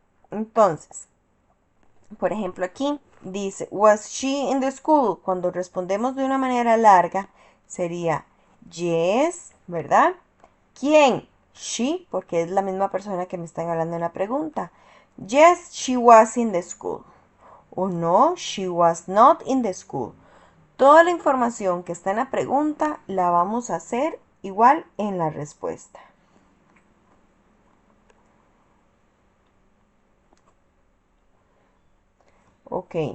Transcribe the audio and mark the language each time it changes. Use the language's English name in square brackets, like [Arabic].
[Spanish] Entonces, por ejemplo aquí dice, [English] was she in the school? [Spanish] Cuando respondemos de una manera larga sería yes, ¿verdad? ¿Quién? She, porque es la misma persona que me están hablando en la pregunta. [English] Yes, she was in the school. [Spanish] O [English] no, she was not in the school. [Spanish] Toda la información que está en la pregunta la vamos a hacer igual en la respuesta. Ok.